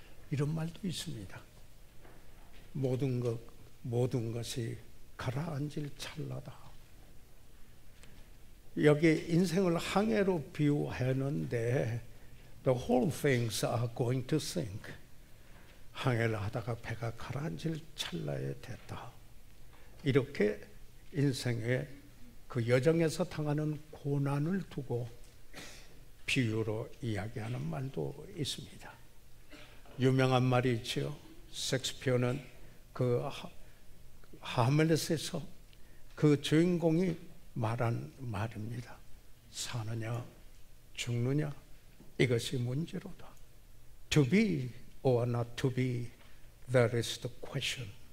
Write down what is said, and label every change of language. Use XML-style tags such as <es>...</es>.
<ko>이런 말도 있습니다. 모든 것이 가라앉을 찰나다. 여기 인생을 항해로 비유하는데</ko> <en>The whole things are going to sink.</en> <ko>항해를 하다가 배가 가라앉을 찰나에 됐다. 이렇게 인생의 그 여정에서 당하는 고난을 두고 비유로 이야기하는 말도 있습니다. 유명한 말이 있죠. 셰익스피어는 그 하멜렛에서 그 주인공이 말한 말입니다. 사느냐 죽느냐 이것이 문제로다.</ko> <en>To be or not to be, that is the question.</en>